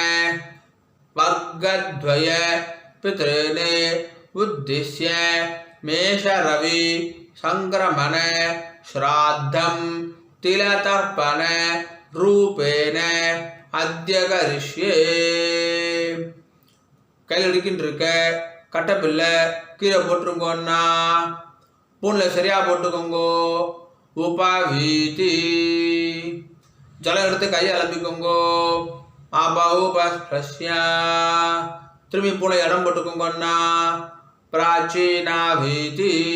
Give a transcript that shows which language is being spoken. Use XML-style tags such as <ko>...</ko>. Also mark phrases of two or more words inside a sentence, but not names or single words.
<sa>वर्गद्वय पितॄन् उद्दिश्य मेषरवि संक्रमण श्राद्धं तिलतर्पण रूपेण अद्य करिष्ये.</sa> <ta>கையில் அடிக்கிட்டு இருக்க கட்டப்பில்லை கீழே போட்டுருங்கோன்னா. பூனில் சரியா போட்டுக்கோங்கோ. உபவீதி ஜலம் எடுத்து கையை அலம்பிக்கோங்கோ. அபௌபஸ்ய திரும்பி போல இடம் போட்டுக்கோங்கண்ணா பிராச்சீனாவீதி.</ta>